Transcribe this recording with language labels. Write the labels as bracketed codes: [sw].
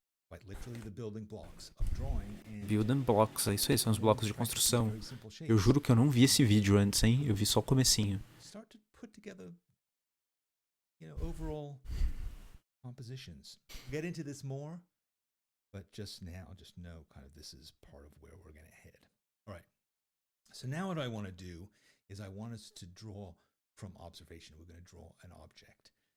[en] Quite literally the building blocks of drawing. Building blocks, [pt] é isso aí, são os blocos de construção. Eu juro que eu não vi esse vídeo antes, hein? Eu vi só o comecinho. [en] Start to put together, overall compositions. Get into this more, but just now, just know kind of this is part of where we're going to head. All right. So now what I want to do is I want us to draw from observation. We're going to draw an object.